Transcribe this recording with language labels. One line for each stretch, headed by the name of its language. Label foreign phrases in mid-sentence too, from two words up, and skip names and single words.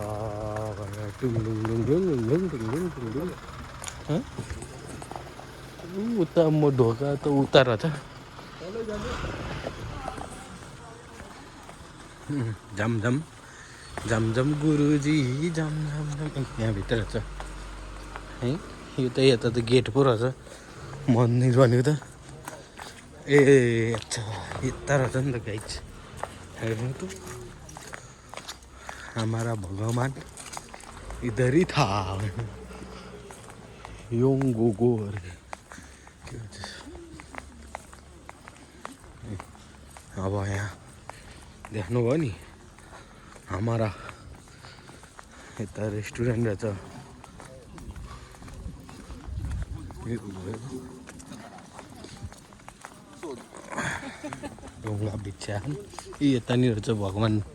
Nepali: उता म ढोका त उता रहेछ झम गुरुजी झम यहाँभित्र रहेछ है यो त यता त गेट पो रहेछ मन्दिर भनेको त ए अच्छा यता रहेछ नि त गाइस हेर्नु त
Hindi: हमारा भगवान इधर ही था
Nepali: योङ गोगो के भन्छ अब यहाँ देख्नुभयो नि हमारा यता रेस्टुरेन्ट रहेछ ढुङ्गा बिछ्या यतानिर चाहिँ भगवान्